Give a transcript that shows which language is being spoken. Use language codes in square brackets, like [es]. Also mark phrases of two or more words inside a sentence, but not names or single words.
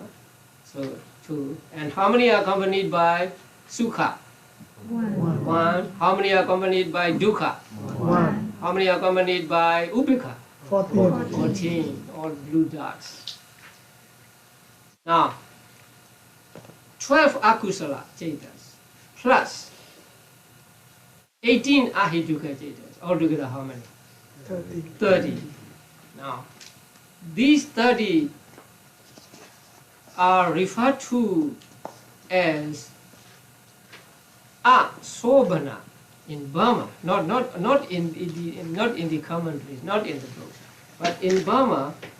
[en] So 2. And how many are accompanied by Sukha? 1. 1. How many are accompanied by Dukkha? 1. How many are accompanied by Upekha? 14. 14. All blue dots. Now, 12 [pi] akusala cetas [en] plus 18 [pi] ahituka cetas. [en] Altogether how many? 30. 30. Now, these 30 are referred to as Sobhana in Burma, not in the commentaries, not in the books, but in Burma,